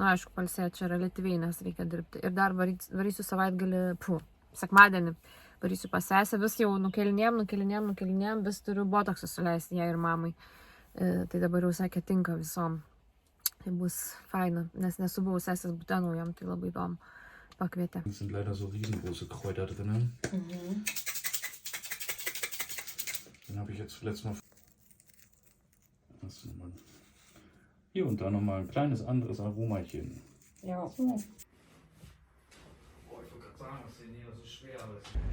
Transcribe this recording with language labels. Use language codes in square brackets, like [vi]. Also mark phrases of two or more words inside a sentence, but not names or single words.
[lt] Na, aišku, palsėti čia relatyviai, nes reikia dirbti. Ir dar varysiu savaitgalį, sekmadienį, varysiu pas sesę, vis jau nukelinėjom, vis turiu botoksą suleisti jai ir mamai. Tai dabar jau sakė, tinka visom. Tai bus faina, nes nesu buvus sesės bute naujam, tai labai įdomu pakvietė. [de] Es sind leider so riesengroße Kräuter drinnen. Den habe ich jetzt zuletzt mal. Hier und da nochmal ein kleines anderes Aromachen. Ja. Boah, ich wollte gerade sagen, das ist hier so schwer alles.